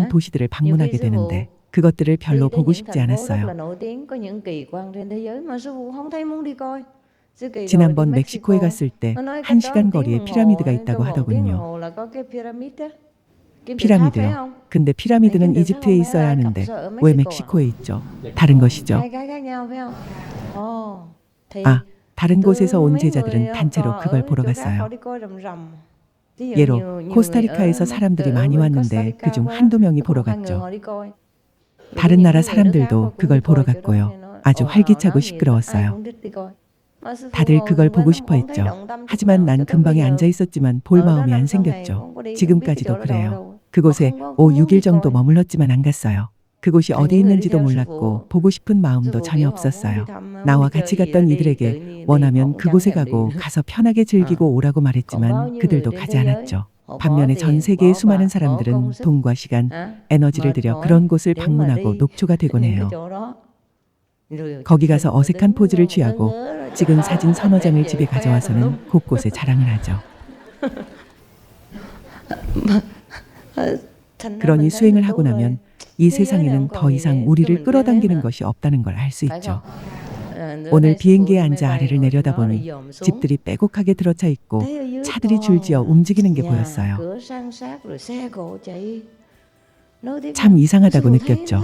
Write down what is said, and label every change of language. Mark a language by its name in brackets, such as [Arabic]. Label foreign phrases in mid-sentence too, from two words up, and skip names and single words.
[Vietnamese] hả? [Korean] 도시들을 [Vietnamese] nhiều [Korean] 방문하게 [Vietnamese] khi sư phụ [Korean] 되는데 그것들을 별로 [Vietnamese] đi đến [Korean] 보고 [Vietnamese] những [Korean] 싶지 [Vietnamese] thành phố rất [Korean] 않았어요. [Vietnamese] là nổi tiếng có những kỳ quan trên thế giới mà sư phụ không thấy muốn đi coi. sư kỳ rồi đi [Korean] 지난번 멕시코에 [Vietnamese] Mexico [Korean] 갔을 때 [Vietnamese] nó nói cách đó [Korean] 1시간 [Vietnamese] một tiếng [Korean] 거리에 [Vietnamese] đồng hồ [Korean] 피라미드가 [Vietnamese] hay [Korean] 있다고 [Vietnamese] trong vòng tiếng đồng [Korean] 하더군요. [Vietnamese] hồ là có cái pyramid á. kim tự tháp phải [Korean] 피라미드요. [Vietnamese] không? [Korean] 근데 [Vietnamese] Này, [Korean] 피라미드는 [Vietnamese] kim tự tháp [Korean] 이집트에 [Vietnamese] không phải [Korean] 있어야 [Vietnamese] là Ai Cập [Korean] 하는데 [Vietnamese] sao ở [Korean] 왜 [Vietnamese] Mexico à? [Korean] 멕시코에 있죠? 다른 것이죠. [Vietnamese] hai cái khác nhau phải không? ồ thì [Korean] 아, 다른 [Vietnamese] từ [Korean] 곳에서 온 [Vietnamese] mấy người [Korean] 제자들은 단체로 [Vietnamese] ở [Korean] 그걸 보러 [Vietnamese] chỗ khác họ [Korean] 갔어요. [Vietnamese] đi coi rầm rầm. ví dụ [Korean] 예로 [Vietnamese] nhiều người [Korean] 코스타리카에서 [Vietnamese] ở [Korean] 사람들이 [Vietnamese] ở [Korean] 많이 [Vietnamese] bên [Korean] 왔는데 [Vietnamese] Costa Rica [Korean] 그중 [Vietnamese] qua, [Korean] 한두 명이 [Vietnamese] có [Korean] 보러 [Vietnamese] một hai người [Korean] 갔죠. [Vietnamese] họ đi coi. Rồi có [Korean] 다른 [Vietnamese] những [Korean] 나라 [Vietnamese] người nước khác họ [Korean] 사람들도 [Vietnamese] cũng đi [Korean] 그걸 보러 [Vietnamese] coi chỗ đó [Korean] 갔고요. [Vietnamese] nghe nói [Korean] 아주 [Vietnamese] ồn ào [Korean] 활기차고 [Vietnamese] náo nhiệt lắm, ai [Korean] 시끄러웠어요. [Vietnamese] cũng thích đi coi. Mà sư phụ [Korean] 다들 [Vietnamese] ngồi [Korean] 그걸 [Vietnamese] xung quanh [Korean] 보고 [Vietnamese] không [Korean] 싶어 [Vietnamese] thấy [Korean] 했죠. [Vietnamese] động tâm chút [Korean] 하지만 [Vietnamese] nào, [Korean] 난 [Vietnamese] cho tới bây [Korean] 근방에 [Vietnamese] giờ [Korean] 앉아 있었지만 볼 [Vietnamese] ở đó [Korean] 마음이 안 [Vietnamese] 5-6 ngày [Korean] 생겼죠. [Vietnamese] không có đi, không biết cái [Korean] 지금까지도 [Vietnamese] chỗ đó đâu [Korean] 그래요. [Vietnamese] đâu. mà [Korean] 그곳에 [Vietnamese] không có 5, muốn [Korean] 6일 [Vietnamese] đi [Korean] 정도 [Vietnamese] coi. [Korean] 머물렀지만 안 갔어요. 그곳이 아, 어디 [Vietnamese] những người đi [Korean] 있는지도 [Vietnamese] theo sư [Korean] 몰랐고 [Vietnamese] phụ [Korean] 보고 싶은 [Vietnamese] sư [Korean] 마음도 [Vietnamese] phụ [Korean] 전혀 [Vietnamese] biểu họ muốn đi [Korean] 없었어요. [Vietnamese] thăm muốn [Korean] 나와 [Vietnamese] đi chơi [Korean] 같이 [Vietnamese] gì đó [Korean] 갔던 [Vietnamese] đi, tự [Korean] 이들에게 [Vietnamese] nhiên đi họ [Korean] 원하면 [Vietnamese] cũng chẳng [Korean] 그곳에 [Vietnamese] thèm đi [Korean] 가고 [Vietnamese] nữa. [Korean] 가서 편하게 즐기고 오라고 [Vietnamese] còn bao [Korean] 말했지만 [Vietnamese] nhiêu người [Korean] 그들도 [Vietnamese] trên [Korean] 가지 [Vietnamese] thế giới [Korean] 않았죠. [Vietnamese] họ bỏ [Korean] 반면에 전 [Vietnamese] tiền, [Korean] 세계의 [Vietnamese] bỏ [Korean] 수많은 [Vietnamese] bạc, bỏ [Korean] 사람들은 [Vietnamese] công sức, [Korean] 돈과 시간, [Vietnamese] hả? [Korean] 에너지를 [Vietnamese] mệt [Korean] 들여 [Vietnamese] mỏi [Korean] 그런 곳을 [Vietnamese] để mà [Korean] 방문하고 [Vietnamese] đi [Korean] 녹초가 되곤 [Vietnamese] những cái [Korean] 해요. [Vietnamese] chỗ đó. rồi [Korean] 거기 [Vietnamese] chụp [Korean] 가서 [Vietnamese] hình rồi [Korean] 어색한 [Vietnamese] đứng [Korean] 포즈를 [Vietnamese] ngớ [Korean] 취하고 [Vietnamese] ngớ rồi chụp [Korean] 찍은 [Vietnamese] hình [Korean] 사진 서너 장을 [Vietnamese] về [Korean] 집에 [Vietnamese] khoe tùm lum. [Korean] 가져와서는 곳곳에 자랑을 하죠. [Vietnamese] thành ra [Korean] 그러니 [Vietnamese] mình thấy [Korean] 수행을 [Vietnamese] mình [Korean] 하고 [Vietnamese] tu rồi [Korean] 나면 이 세상에는 더 이상 우리를 끌어당기는 것이 없다는 걸 알 수 있죠. 오늘 비행기에 앉아 아래를 내려다보니 집들이 빼곡하게 들어차 있고 차들이 줄지어 움직이는 게 보였어요. 참 이상하다고 느꼈죠.